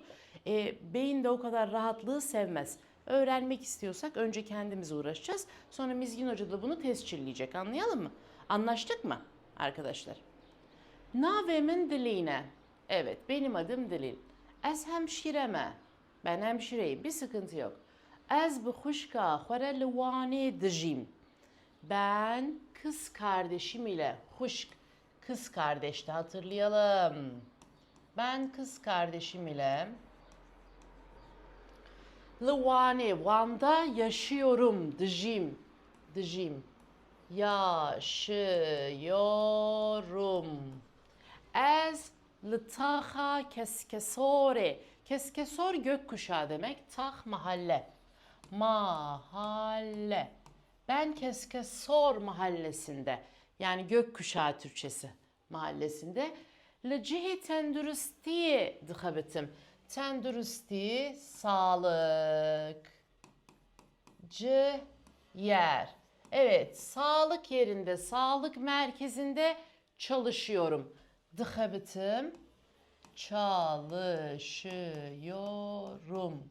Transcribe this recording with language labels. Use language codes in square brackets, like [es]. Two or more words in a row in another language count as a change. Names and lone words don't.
[tr] Beyin de o kadar rahatlığı sevmez. Öğrenmek istiyorsak önce kendimiz uğraşacağız. Sonra Mizgin Hoca da bunu tescilleyecek. Anlayalım mı? Anlaştık mı arkadaşlar? [ku] Navemin diline. [tr] Evet, benim adım Dilin. [ku] Ez hemşireme. [tr] Ben hemşireyim, bir sıkıntı yok. [ku] Ez bi xuşka xwere li wanê dijîm. [tr] Ben kız kardeşim ile huşk, kız kardeşti hatırlayalım. Ben kız kardeşim ile li Van'da yaşıyorum. Dijîm. Yaşıyorum. [ku] Ez li taxa keskesore. [tr] Keskesor gökkuşağı demek. Tah mahalle. Mahalle. Ben Keskesor mahallesinde. Yani gökkuşağı Türkçesi mahallesinde. [ku] Li cihi tendürüstiye dixebitim. [tr] Tendürüsti sağlık. Yer. Evet, sağlık yerinde, sağlık merkezinde çalışıyorum. Dixebitim. Çalışıyorum.